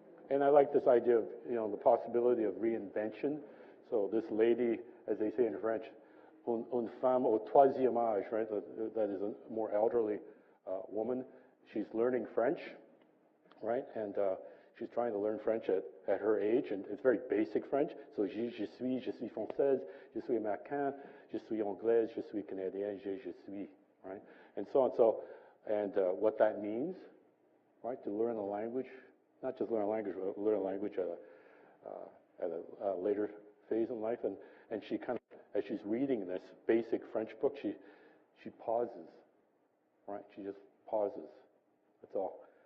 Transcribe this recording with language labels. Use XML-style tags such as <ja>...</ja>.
<en>And I like this idea of, the possibility of reinvention. So this lady, as they say in French,</en> <fr>une femme au troisième âge,</fr> <en>right? That is a more elderly woman. She's learning French, right? And she's trying to learn French at her age, and it's very basic French. So</en> <fr>je suis française, je suis</fr> <en>américain, je suis anglaise, je suis canadienne, je suis, right? And so on. So, and what that means, right? To learn a language, not just learn a language, but learn a language at a later phase in life. And she kind of, as she's reading this basic French book, she pauses, right? She just pauses. That's all.</en>